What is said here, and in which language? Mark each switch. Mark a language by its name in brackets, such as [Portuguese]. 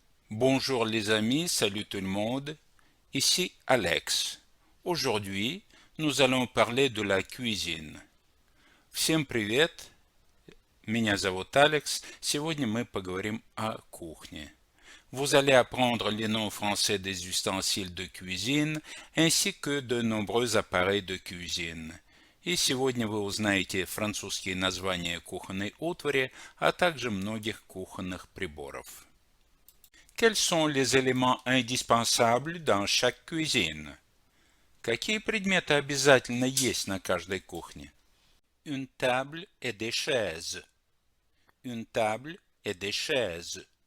[French] Bonjour les amis, salut tout le monde, ici Alex. Aujourd'hui, nous allons parler de la cuisine. [Russian] Всем привет, меня зовут Алекс. Сегодня мы поговорим о кухне. [French] Vous allez apprendre les noms français des ustensiles de cuisine, ainsi que de nombreux appareils de cuisine. [Russian] И сегодня вы узнаете французские названия кухонной утвари, а также многих кухонных приборов. [French] Quels sont les éléments indispensables dans chaque cuisine? [Russian] Какие предметы обязательно есть на каждой кухне? [French] Une table et des chaises. Une table et des chaises.